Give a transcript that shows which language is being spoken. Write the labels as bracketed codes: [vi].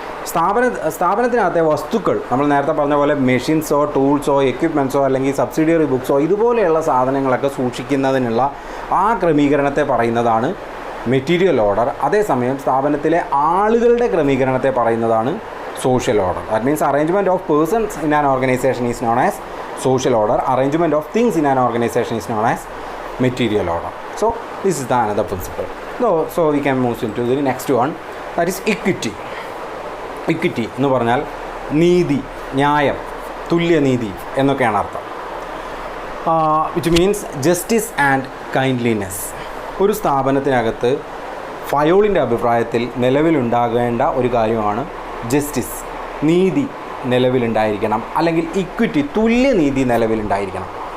[ml] സ്ഥാപനത്തിനകത്തെ വസ്തുക്കൾ, നമ്മൾ നേരത്തെ പറഞ്ഞ പോലെ മെഷീൻസോ ടൂൾസോ എക്യുപ്മെൻറ്റ്സോ അല്ലെങ്കിൽ സബ്സിഡിയറി ബുക്സോ ഇതുപോലെയുള്ള സാധനങ്ങളൊക്കെ സൂക്ഷിക്കുന്നതിനുള്ള ആ ക്രമീകരണത്തെ പറയുന്നതാണ് മെറ്റീരിയൽ ഓർഡർ. അതേസമയം സ്ഥാപനത്തിലെ ആളുകളുടെ ക്രമീകരണത്തെ പറയുന്നതാണ് social order. [en] That means arrangement of persons in an organisation is known as social order. Arrangement of things in an organization is known as material order. So this is the another principle. So we can move into the next one, that is equity. [ml] Equity എന്ന് പറഞ്ഞാൽ നീതി, ന്യായം, തുല്യനീതി എന്നൊക്കെയാണ് അർത്ഥം. [en] Which means justice and kindliness. [ml] ഒരു സ്ഥാപനത്തിനകത്ത് ഫയോളിൻ്റെ അഭിപ്രായത്തിൽ നിലവിലുണ്ടാകേണ്ട ഒരു കാര്യമാണ് ജസ്റ്റിസ്, നീതി നിലവിലുണ്ടായിരിക്കണം, അല്ലെങ്കിൽ ഇക്വിറ്റി, തുല്യനീതി നിലവിലുണ്ടായിരിക്കണം.